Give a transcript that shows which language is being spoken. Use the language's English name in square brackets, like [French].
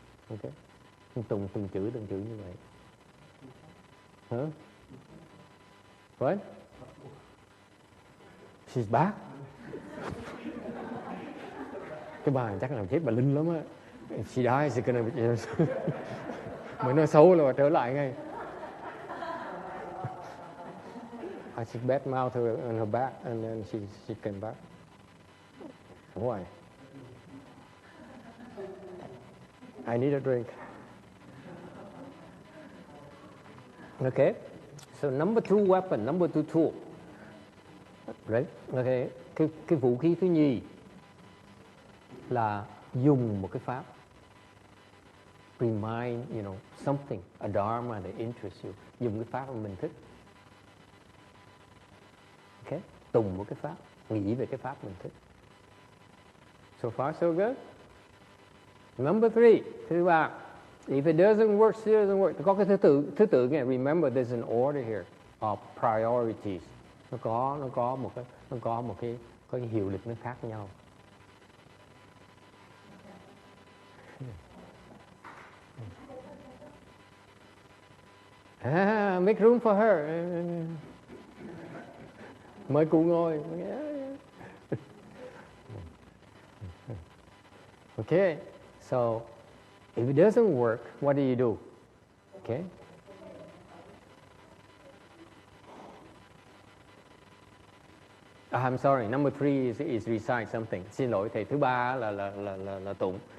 [Vietnamese] Ok? Từng chữ như vậy. Hả? [English] What? She's back? [Vietnamese] Cái bà chắc làm chết bà Linh lắm á. [English] She dies, she's gonna be... [Vietnamese] Mới nói xấu là bà trở lại ngay. [English] I just bad mouth her on her back and then she came back. Why? I need a drink. Okay? So number two weapon, number two tool. Right? Okay. [Vietnamese] Cái vũ khí thứ nhì là dùng một cái pháp. [English] Remind, something, a dharma that interests you. [Vietnamese] Dùng cái pháp mà mình thích. Okay? Tùng một cái pháp, nghĩ về cái pháp mình thích. [English] So far, so good. Number three, [Vietnamese] thứ ba. [English] If it doesn't work, still doesn't work. [Vietnamese] Có cái thứ tự nghe. [English] Remember, there's an order here of priorities. [Vietnamese] Nó có một cái hiệu lực nó khác nhau. [English] Make room for her. [Vietnamese] Mời cụ ngồi. [English] Okay, so if it doesn't work, what do you do? Okay. I'm sorry. Number three is recite something. [Vietnamese] Xin lỗi thầy. Thứ ba là tụng.